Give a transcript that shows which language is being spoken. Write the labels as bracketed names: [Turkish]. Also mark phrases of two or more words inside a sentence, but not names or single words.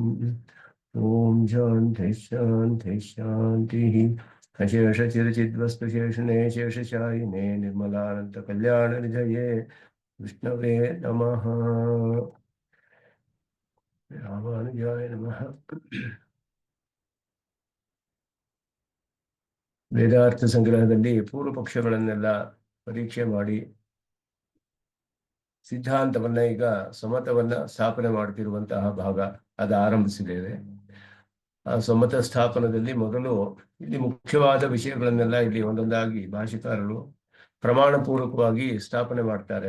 [Sanskrit] ओम शान्तिः शान्तिः शान्तिः। अशेषचिरचिद्वस्तुशेषणे शेषशायिने निर्मलानन्तकल्याणनिधये विष्णवे नमः। रामानुजाय नमः। [Kannada] ವೇದಾರ್ಥ ಸಂಗ್ರಹದಲ್ಲಿ ಪೂರ್ವ ಪಕ್ಷಗಳನ್ನೆಲ್ಲ ಪರೀಕ್ಷೆ ಮಾಡಿ ಸಿದ್ಧಾಂತವನ್ನ ಈಗ ಸಮತವನ್ನ ಸ್ಥಾಪನೆ ಮಾಡ್ತಿರುವಂತಹ ಭಾಗ ಅದು ಆರಂಭಿಸಿದ್ದೇವೆ. ಆ ಸಮತ ಸ್ಥಾಪನದಲ್ಲಿ ಮೊದಲು ಇಲ್ಲಿ ಮುಖ್ಯವಾದ ವಿಷಯಗಳನ್ನೆಲ್ಲ ಇಲ್ಲಿ ಒಂದೊಂದಾಗಿ ಭಾಷೆಕಾರರು ಪ್ರಮಾಣ ಪೂರ್ವಕವಾಗಿ ಸ್ಥಾಪನೆ ಮಾಡ್ತಾರೆ.